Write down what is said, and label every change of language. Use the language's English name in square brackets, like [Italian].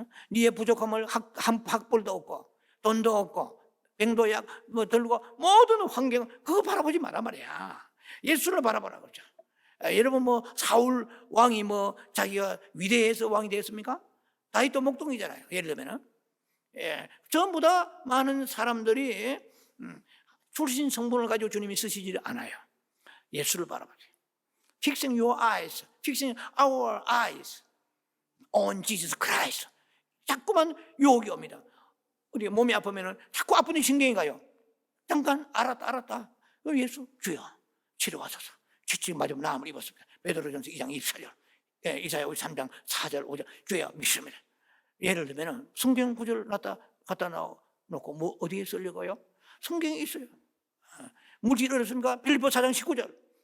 [Korean] 네의 부족함을 학벌도 없고 돈도 없고 병도약 뭐 들고 모든 환경 그거 바라보지 마라 말이야. 예수를 바라보라 그러죠. 여러분 뭐 사울 왕이 뭐 자기가 위대해서 왕이 되었습니까? 다윗도 목동이잖아요. 예를 들면은 전부 다 많은 사람들이 출신 성분을 가지고 주님이 쓰시지 않아요. 예수를 바라봐요. [English] Fixing your eyes, fixing our eyes on Jesus Christ. [Korean] 자꾸만 유혹이 옵니다. 우리 몸이 아프면은 자꾸 아픈 데 신경이 가요. 잠깐 알았다. 예수 주여 치료하소서. 지치고 맞으면 나음을 입었습니다. 베드로전서 2장 24절, 이사야 53장 4절 5절 주여 믿습니다. 예를 들면 성경 구절 갖다 놓고 뭐 어디에 쓰려고요? 성경에 있어요. 물질이 어렵습니까? 빌립보 4장 19절.